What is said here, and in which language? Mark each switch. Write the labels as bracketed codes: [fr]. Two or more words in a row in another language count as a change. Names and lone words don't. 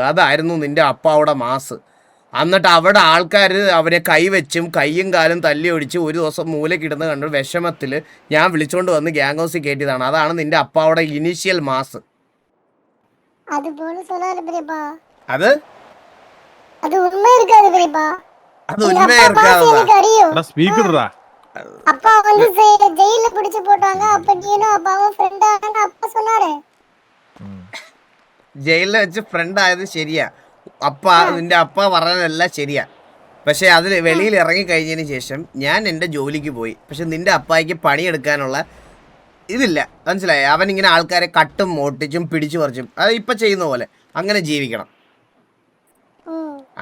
[ml] അതായിരുന്നു നിന്റെ അപ്പാവിടെ മാസ്. എന്നിട്ട് അവിടെ ആൾക്കാർ അവരെ കൈവച്ചും കയ്യും കാലും തല്ലി ഒടിച്ച് ഒരു ദിവസം മൂലക്കിടുന്ന കണ്ടു വിഷമത്തിൽ ഞാൻ വിളിച്ചോണ്ട് വന്ന് ഗ്യാങ് ഹൗസിൽ കയറ്റിയതാണ്. അതാണ് നിന്റെ അപ്പാവിടെ ഇനീഷ്യൽ മാസ്. അത് [ta] அப்பா வந்து ஜெயில பிடிச்சு போட்டாங்க. அப்ப நீனும் அப்பாவும் ஃப்ரெண்ட் ஆனாங்க அப்பா சொன்னாரு. [ml] ജയിലിൽ വെച്ച് ഫ്രണ്ട് ആയത് ശരിയാ. നിന്റെ അപ്പ പറഞ്ഞതെല്ലാം ശരിയാ. പക്ഷെ അതിൽ വെളിയിൽ ഇറങ്ങി കഴിഞ്ഞതിന് ശേഷം ഞാൻ എൻ്റെ ജോലിക്ക് പോയി. പക്ഷെ നിന്റെ അപ്പായിക്ക് പണിയെടുക്കാനുള്ള ഇതില്ല. മനസ്സിലായി? അവനിങ്ങനെ ആൾക്കാരെ കട്ടും മോട്ടിച്ചും പിടിച്ചു പറിച്ചും അത് ഇപ്പം ചെയ്യുന്ന പോലെ അങ്ങനെ ജീവിക്കണം.